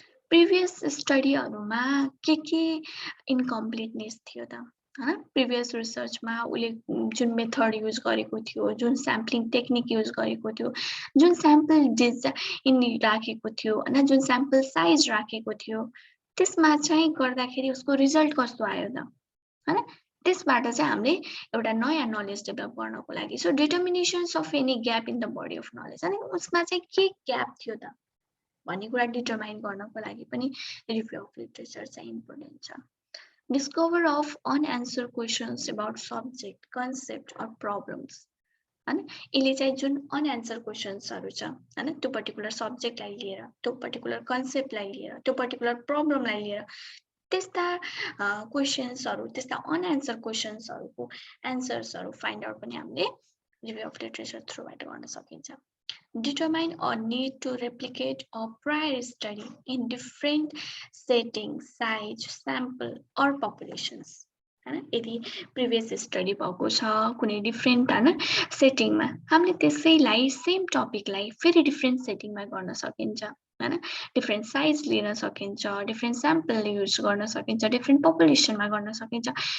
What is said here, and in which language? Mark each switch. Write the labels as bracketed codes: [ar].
[ne] Previous स्टडीहरुमा के इन्कम्प्लिटनेस थियो त हैन, प्रिभियस रिसर्चमा उले जुन मेथड युज गरेको थियो, जुन स्याम्पलिङ टेक्निक युज गरेको थियो, जुन स्याम्पल डिजाइन राखेको थियो हैन, जुन स्याम्पल साइज राखेको थियो, त्यसमा चाहिँ गर्दाखेरि उसको रिजल्ट कस्तो आयो त हैन, त्यसबाट चाहिँ हामीले एउटा नयाँ नलेज डेभलप गर्नको लागि. [en] so determinations of any gap in the body of knowledge, [ne] अनि उसमा चाहिँ के ग्याप थियो त भन्ने कुरा डिटरमाइन गर्नको लागि पनि रिभ्यू अफ लिटरेचर चाहिँ इम्पोर्टेन्ट छ. [en] Discover of unanswered questions about subject, concept or problems. [ne] हैन, यसले चाहिँ जुन अनआन्सर क्वेशन्सहरु छ हैन, त्यो पर्टिकुलर सब्जेक्टलाई लिएर, त्यो पर्टिकुलर कन्सेप्टलाई लिएर, त्यो पर्टिकुलर प्रब्लमलाई लिएर, त्यस्ता क्वेशन्सहरु, त्यस्ता अनआन्सर क्वेशन्सहरुको एन्सर्सहरु फाइन्ड आउट पनि हामीले रिभ्यू अफ लिटरेचर थ्रुबाट गर्न सकिन्छ. [en] Determine a need to replicate a prior study in different settings, size, sample or populations. [ne] हैन, यदि प्रिभियस स्टडी भएको छ कुनै डिफरेन्ट हैन सेटिङमा, हामीले त्यसैलाई सेम टपिकलाई फेरि डिफरेन्ट सेटिङमा गर्न सकिन्छ हैन, डिफरेन्ट साइज लिन सकिन्छ, डिफरेन्ट स्याम्पल युज गर्न सकिन्छ, डिफरेन्ट पपुलेसनमा गर्न सकिन्छ.